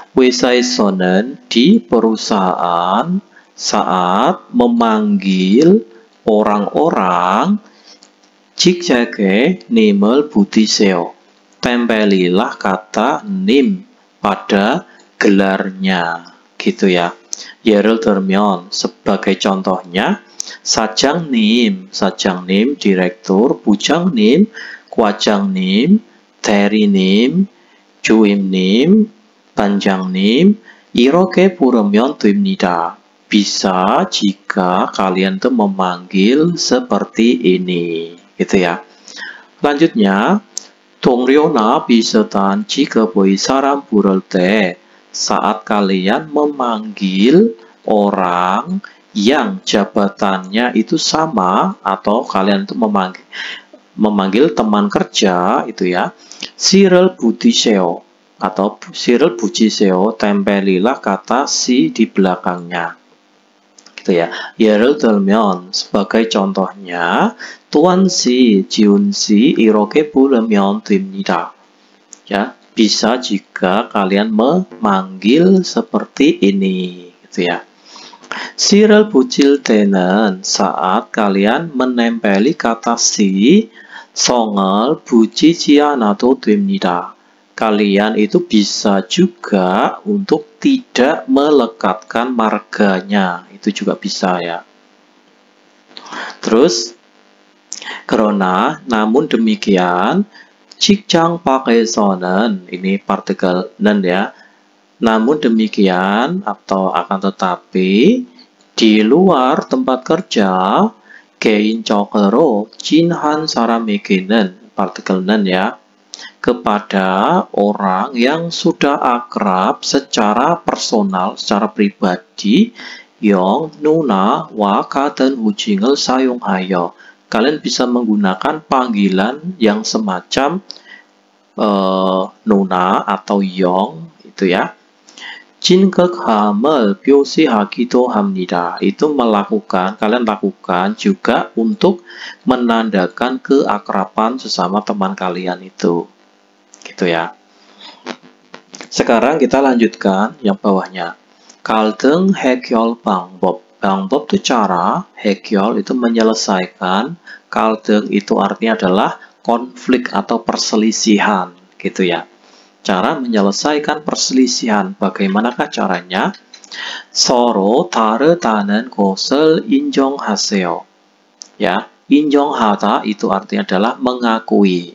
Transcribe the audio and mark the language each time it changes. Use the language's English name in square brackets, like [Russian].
[Korean] 회사에서는 [Indonesian] di perusahaan saat memanggil orang-orang [Korean] 직책에 님을 붙이세요. [Indonesian] Tempelilah kata nim pada gelarnya. Gitu ya. [Korean] 예를 들면 [Indonesian] sebagai contohnya [Korean] 사장님, direktur, 부장님, 과장님, 대리님, 주임님, 반장님, 이렇게 부르면 됩니다. [Indonesian] Bisa jika kalian tuh memanggil seperti ini, gitu ya. Lanjutnya, [Korean] 동료나 비슷한 직업의 사람 부를 때 [Indonesian] saat kalian memanggil orang yang jabatannya itu sama atau kalian itu memanggil teman kerja itu ya, [Korean] 시를 붙이세요 [Indonesian] atau 시를 붙이세요, tempelilah kata si di belakangnya gitu ya. [Korean] 예를 들면 [Indonesian] sebagai contohnya [Korean] tuan si, 지훈 si, 이렇게 부르면 됩니다. [Indonesian] Ya, bisa jika kalian memanggil seperti ini gitu ya. [Korean] 시를 붙일 때는 [Indonesian] saat kalian menempeli kata si, [Korean] 성을 붙이지 않아도 됩니다. [Indonesian] Kalian itu bisa juga untuk tidak melekatkan marganya, itu juga bisa ya. Terus, [Korean] 그러나 [Indonesian] namun demikian, [Korean] 직장 밖에서는 [Indonesian] ini partikel 는 ya. Namun demikian atau akan tetapi di luar tempat kerja [Korean] 개인적으로 친한 사람에게는 [Indonesian] partikel 는 ya, kepada orang yang sudah akrab secara personal, secara pribadi, yang [Korean] 누나와 같은 호칭을 사용하여 [Indonesian] kalian bisa menggunakan panggilan yang semacam nona atau yong itu ya. [Korean] 진극함을 표시하기도 합니다. [Indonesian] Itu kalian lakukan juga untuk menandakan keakraban sesama teman kalian itu. Gitu ya. Sekarang kita lanjutkan yang bawahnya. [Korean] 갈등 해결 방법. [Indonesian] 방법 itu cara, 해결 itu menyelesaikan, 갈등 itu artinya adalah konflik atau perselisihan, gitu ya. Cara menyelesaikan perselisihan, bagaimanakah caranya? [Korean] 서로 다르다는 것을 인정하세요. [Indonesian] Ya, 인정하다 itu artinya adalah mengakui.